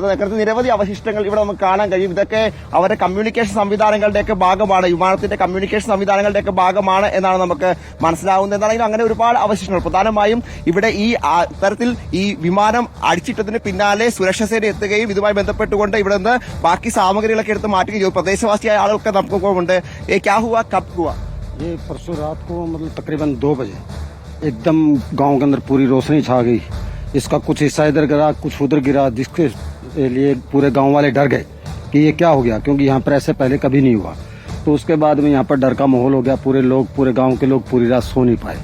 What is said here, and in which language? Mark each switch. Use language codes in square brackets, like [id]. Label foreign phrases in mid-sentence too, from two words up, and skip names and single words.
[ml] നേരത്തെ നിരവധി അവശിഷ്ടങ്ങൾ ഇവിടെ നമുക്ക് കാണാൻ കഴിയും. ഇതൊക്കെ അവരുടെ കമ്മ്യൂണിക്കേഷൻ സംവിധാനങ്ങളുടെയൊക്കെ ഭാഗമാണ്, വിമാനത്തിന്റെ കമ്മ്യൂണിക്കേഷൻ സംവിധാനങ്ങളുടെയൊക്കെ ഭാഗമാണ് എന്നാണ് നമുക്ക് മനസ്സിലാവുന്നത്. എന്താണെങ്കിലും അങ്ങനെ ഒരുപാട് അവശിഷ്ടങ്ങൾ, പ്രധാനമായും ഇവിടെ ഈ തരത്തിൽ ഈ വിമാനം അടിച്ചിട്ടതിന് പിന്നാലെ സുരക്ഷാ സേന എത്തുകയും ഇതുമായി ബന്ധപ്പെട്ടുകൊണ്ട് ഇവിടെ നിന്ന് ബാക്കി സാമഗ്രികളൊക്കെ എടുത്ത് മാറ്റുകയും ചെയ്തു. പ്രദേശവാസിയായ ആളുകൾക്ക് നമുക്കൊപ്പമുണ്ട്. [hi] क्या हुआ कब हुआ? ये परसों रात को मतलब तकरीबन 2 बजे एकदम गांव के अंदर पूरी रोशनी छा गई। इसका कुछ हिस्सा इधर गिरा, कुछ उधर गिरा, जिसके लिए पूरे गांव वाले डर गए कि ये क्या हो गया, क्योंकि यहाँ पर ऐसे पहले कभी नहीं हुआ। तो उसके बाद में यहाँ पर डर का माहौल हो गया। पूरे गांव के लोग पूरी रात सो नहीं पाए।